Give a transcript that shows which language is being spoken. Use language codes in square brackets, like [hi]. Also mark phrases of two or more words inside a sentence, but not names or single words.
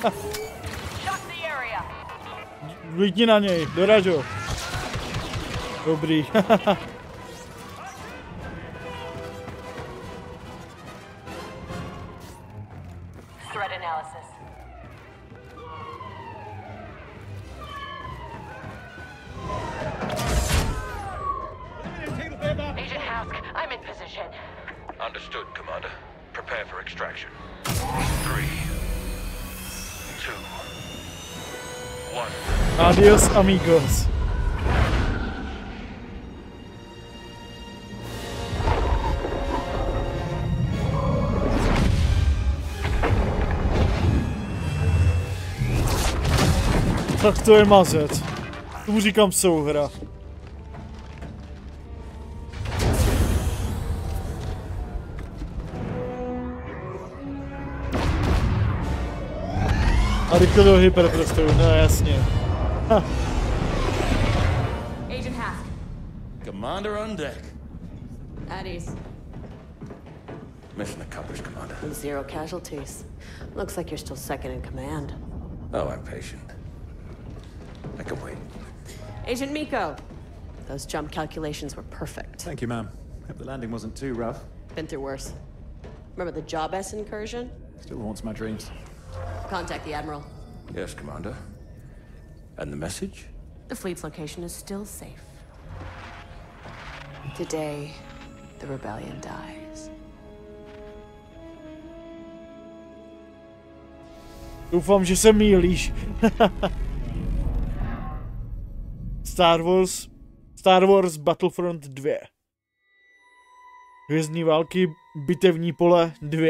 [cs] Vlítni na něj, doražo. Dobrý. [en] Threat analysis. Agent Hask, I'm in position. Understood, Commander. Prepare for extraction. 3, 2, 1. [es] Adios, amigos. [cs] Tak to je mazec. Tomu říkám souhra. A rychle do hyperprostoru, no jasně. Ha. [en] Agent Hask. Commander on deck. At ease. Mission accomplished, Commander. 0 casualties. Looks like you're still second in command. Oh, I'm patient. I can wait. Agent Miko, those jump calculations were perfect. Thank you, ma'am. Hope the landing wasn't too rough. Been through worse. Remember the Job S incursion? Still haunts my dreams. Contact the Admiral. Yes, Commander. And the message? The fleet's location is still safe. Today, the rebellion dies. [cs] Doufám, že se mýlíš. Star Wars Battlefront 2. Hvězdní války, bitevní pole 2.